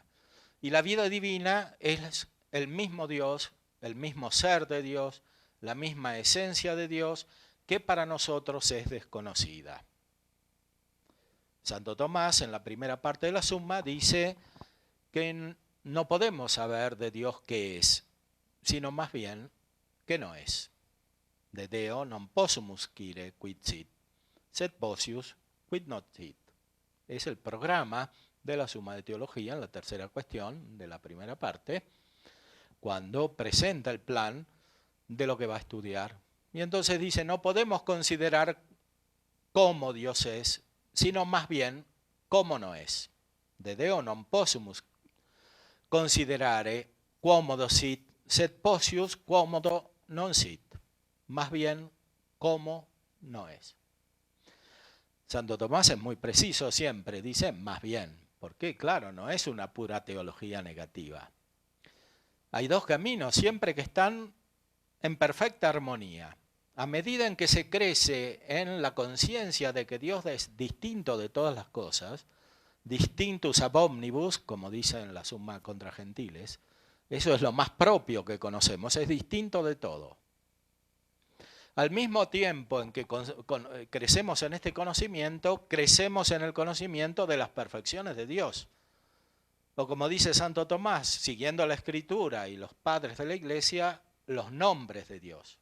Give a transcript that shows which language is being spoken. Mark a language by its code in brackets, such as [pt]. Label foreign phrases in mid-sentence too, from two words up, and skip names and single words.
[es] Y la vida divina es el mismo Dios, el mismo ser de Dios, la misma esencia de Dios, que para nosotros es desconocida. Santo Tomás, en la primera parte de la Suma, dice que no podemos saber de Dios qué es, sino más bien que no es. [la] De Deo non possumus scire quid sit, sed possius quid not sit. [es] Es el programa de la Suma de Teología en la tercera cuestión de la primera parte, cuando presenta el plan de lo que va a estudiar. Y entonces dice, no podemos considerar cómo Dios es, sino más bien cómo no es. [la] De Deo non possumus considerare quomodo sit, sed possius quomodo non sit. [es] Más bien cómo no es. Santo Tomás es muy preciso siempre, dice más bien, porque claro, no es una pura teología negativa. Hay dos caminos, siempre que están en perfecta armonía. A medida en que se crece en la conciencia de que Dios es distinto de todas las cosas, [la] distintus ab omnibus, [es] como dice en la Summa contra Gentiles, eso es lo más propio que conocemos, es distinto de todo. Al mismo tiempo en que crecemos en este conocimiento, crecemos en el conocimiento de las perfecciones de Dios. O como dice Santo Tomás, siguiendo la Escritura y los padres de la Iglesia, los nombres de Dios.